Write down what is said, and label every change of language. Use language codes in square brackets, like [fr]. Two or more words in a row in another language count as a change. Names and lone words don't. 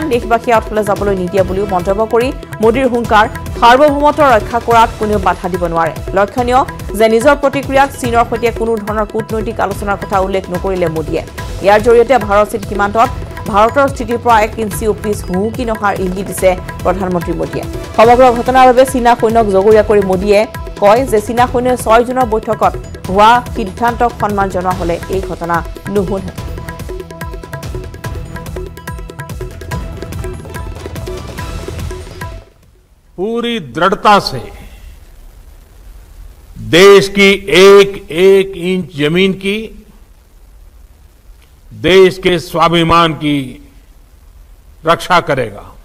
[as] দেশবাসী আঠলে যাবলৈ নিদিয়ে বুলিও মন্তব্য কৰি মোদীৰ হুংকাৰ সাৰ্বভৌমত্ব ৰক্ষা কৰাত কোনেও বাধা দিব নোৱাৰে লক্ষণীয় যে নিজৰ প্ৰতিক্ৰিয়াত চীনৰ সৈতে কোনো ধৰণৰ কূটনৈতিক আলোচনাৰ কথা উল্লেখ নকৰিলে মোদীয়ে ইয়াৰ জৰিয়তে ভাৰত-চীন সীমান্তত ভাৰতৰ স্থিতিৰ পৰা 1 ইঞ্চি অপিছ হুকি নহাৰ ইংগিত দিছে প্ৰধানমন্ত্ৰী মোদীয়ে সমগ্ৰ ঘটনাৰ বাবে চীনা সৈন্যক জগৰীয়া কৰি মোদীয়ে কয় যে চীনা সৈন্যই 6 জুনৰ বৈঠকত হোৱা সিদ্ধান্তক সন্মান জনোৱা হলে এই ঘটনা নহল [hi] पूरी दृढ़ता से देश की एक एक इंच जमीन की देश के स्वाभिमान की रक्षा करेगा